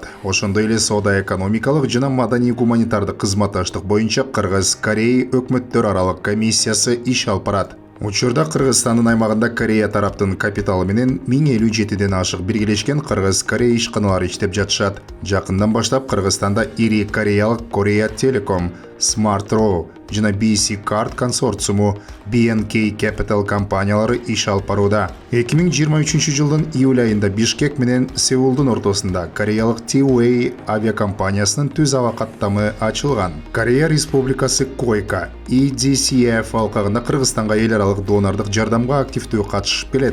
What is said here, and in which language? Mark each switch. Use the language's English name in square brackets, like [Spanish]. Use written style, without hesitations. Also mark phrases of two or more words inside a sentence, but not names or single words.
[Kyrgyz] Ошондой эле соода-экономикалык жана маданий-гуманитардык кызматташтык боюнча Кыргыз-Корей өкмөттөр аралык комиссиясы иш алып барат. Учурда Кыргызстандын аймагында Корея тараптын капиталы менен 1057ден ашык биргелешкен Кыргыз-Корей ишканалары иштеп жатышат. Жакындан баштап Кыргызстанда ири кореялык Korea Telecom, Smart Row жана BC Card консорциуму BNK Capital компаниялары иш алып барууда. 2023 жылдын июль айында Бишкек менен Сеулдун ортосунда кореялык T-Way авиакомпаниясынын түз аба каттамы ачылган. Корея Республикасы Койка EDCF алкагында Кыргызстанга эл аралык донордук жардамга активдүү катышып келет.